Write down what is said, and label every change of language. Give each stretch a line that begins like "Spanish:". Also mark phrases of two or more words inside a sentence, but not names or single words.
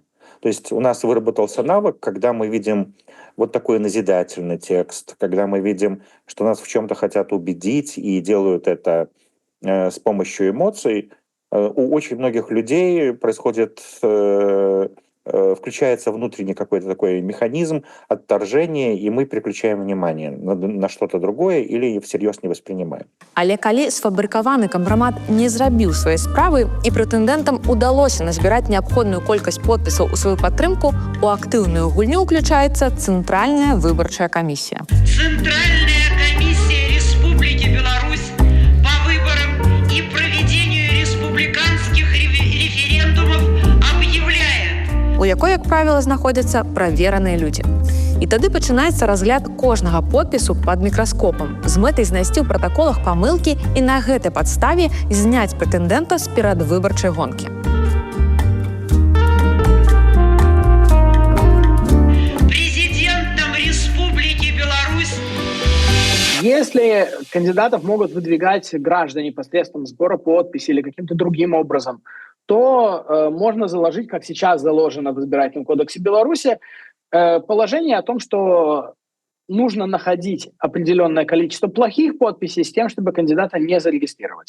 Russian: То есть у нас выработался навык, когда мы видим вот такой назидательный текст, когда мы видим, что нас в чем-то хотят убедить и делают это с помощью эмоций, у очень многих людей происходит... включается внутренний какой-то такой механизм отторжения, и мы переключаем внимание на что-то другое или всерьез не воспринимаем.
Belarusian: Але калі сфабрыкаваны кампрамат не зрабіў свае справы і прэтэндэнтам удалося назбіраць неабходную колькасць подпісаў у сваю падтрымку, у актыўную гульню ўключаецца Цэнтральная выбарчая камісія.
Russian: Центральная комиссия Республики Беларусь по выборам и проведению республиканских референдумов объявляет,
Belarusian: у якой, як правіла, знаходзяцца правераныя людзі. І тады пачынаецца разгляд кожнага подпісу пад мікраскопам з мэтай знайсці ў пратаколах памылкі і на гэтай падставе зняць прэтэндэнта з перадвыбарчай гонкі.
Russian: Президентом Республики Беларусь. Если кандидатов могут выдвигать граждане посредством сбора подписей или каким-то другим образом, то можно заложить, как сейчас заложено в Избирательном кодексе Беларуси, положение о том, что нужно находить определенное количество плохих подписей с тем, чтобы кандидата не зарегистрировать.